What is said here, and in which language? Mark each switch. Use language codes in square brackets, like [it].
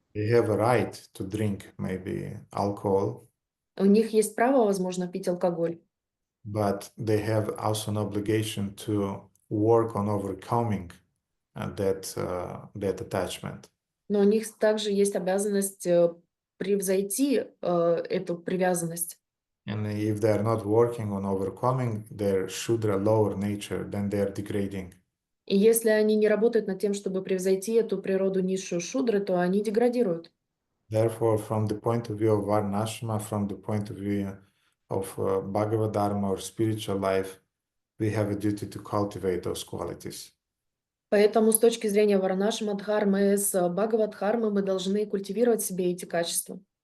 [en] They have a right to drink maybe alcohol, [ru] У них есть право, возможно, пить алкоголь, [en] but they have also an obligation to work on overcoming that attachment. [ru] но у них также есть обязанность превзойти эту привязанность. [en] And if they are not working on overcoming their Shudra lower nature, then they are degrading. [ru] И если они не работают над тем, чтобы превзойти эту природу низшую шудры, то они деградируют. [en] Therefore, from the point of view of Varnashrama, from the point of view of Bhagavad Dharma or spiritual life, we have a duty to cultivate those qualities. [ru] Поэтому с точки зрения варнашрама дхармы, с бхагават-дхармы мы должны культивировать в себе эти качества.